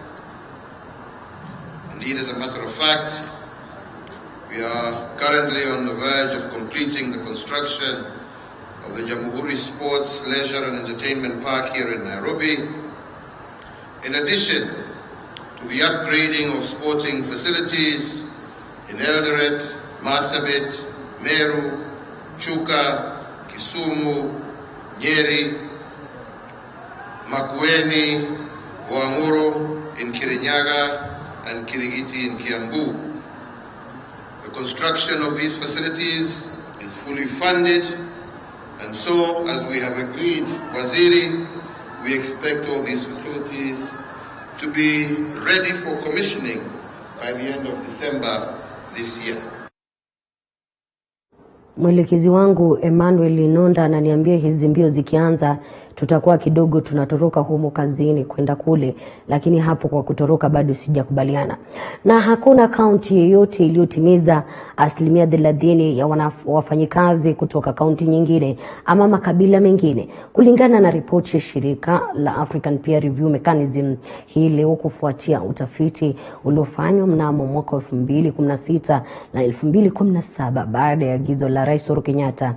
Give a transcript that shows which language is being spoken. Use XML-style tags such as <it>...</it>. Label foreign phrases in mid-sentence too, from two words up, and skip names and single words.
<en>Indeed, as a matter of fact, we are currently on the verge of completing the construction of the Jamhuri Sports, Leisure and Entertainment Park here in Nairobi, in addition to the upgrading of sporting facilities in Eldoret, Marsabit, Meru, Chuka, Kisumu, Nyeri, Makueni, Boanguro in Kirinyaga, and Kirigiti in Kiambu. The construction of these facilities is fully funded, and so, as we have agreed, Waziri, we expect all these facilities to be ready for commissioning by the end of December this year.</en> <sw>Mwelekezi wangu Emmanuel Linonda ananiambia hizi mbio zikianza tutakuwa kidogo tunatoroka humo kazini kwenda kule, lakini hapo kwa kutoroka bado sijakubaliana. Na hakuna kaunti yoyote iliyotimiza 30% ya wafanyikazi kutoka kaunti nyingine ama makabila mengine, kulingana na ripoti ya shirika la African Peer Review Mechanism hii leo, kufuatia utafiti uliofanywa mnamo mwaka 2016 na 2017 baada ya agizo la Rais Uhuru Kenyatta.</sw>